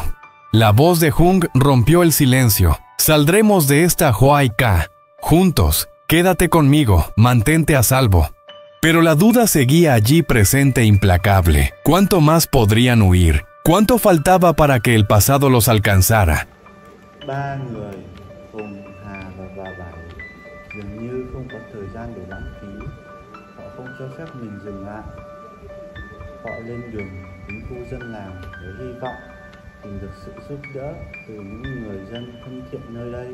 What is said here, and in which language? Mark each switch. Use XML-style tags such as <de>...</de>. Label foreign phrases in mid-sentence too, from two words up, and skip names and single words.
<es>La voz de Jung rompió el silencio. Saldremos de esta, Joaika. Juntos. Quédate conmigo. Mantente a salvo. Pero la duda seguía allí presente e implacable. ¿Cuánto más podrían huir? ¿Cuánto faltaba para que el pasado los alcanzara?</es> <vi>Ba người, Hùng, Hà và bà Bảy dường như không có thời gian để lãng phí. Họ không cho phép mình dừng lại. Họ lên đường đến khu dân làng với hy vọng tìm được sự giúp đỡ từ những người dân thân thiện nơi đây.</vi>